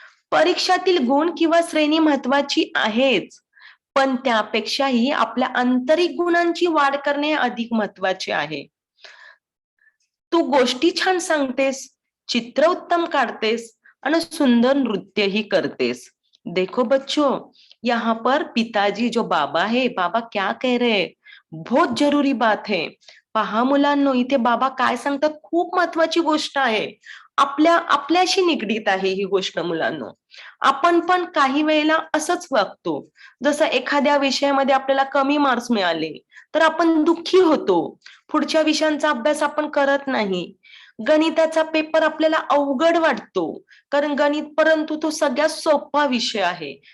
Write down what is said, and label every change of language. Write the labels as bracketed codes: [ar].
[mr] परीक्षातील गुण किंवा श्रेणी महत्वाची आहेच, पण त्यापेक्षाही आपल्या आंतरिक गुणांची वाढ करणे अधिक महत्वाचे आहे. तू गोष्टी छान सांगतेस, चित्र उत्तम काढतेस आणि सुंदर नृत्यही करतेस. [hi] देखो बच्चों, यहाँ पर पिताजी जो बाबा है, बाबा क्या कह रहे हैं, बहुत जरूरी बात है. [mr] पहा मुलांनो, इथे बाबा काय सांगतात, खूप महत्वाची गोष्ट आहे. आपल्याशी निगडीत आहे ही गोष्ट मुलांनो. आपण पण काही वेळेला असंच वागतो. जसं एखाद्या विषयामध्ये आपल्याला कमी मार्क्स मिळाले तर आपण दुःखी होतो. पुढच्या विषयांचा अभ्यास आपण करत नाही. गणिताचा पेपर आपल्याला अवघड वाटतो, कारण गणित परंतु तो सगळ्यात सोपा विषय आहे.